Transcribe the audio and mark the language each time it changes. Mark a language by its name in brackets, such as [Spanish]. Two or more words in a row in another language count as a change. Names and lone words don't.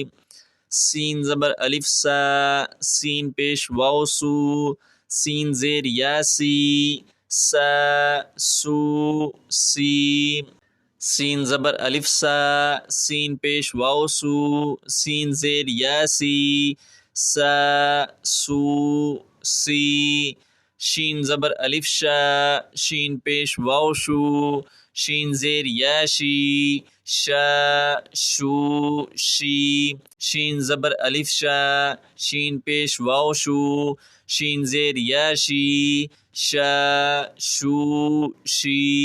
[Urdu] سین زبر الف سا، سین پیش واو سو، سین زیر یا سی، سا سو سی۔ سین زبر الف سا، سین پیش واو سو، سین زیر یا سی، سا سو سی۔ شین زبر الف شا، شین پیش واو شو، شین زیر یا شی، شا شو شی۔ شین زبر الف شا، شین پیش واو شو، شین زیر یا شی، شا شو شی۔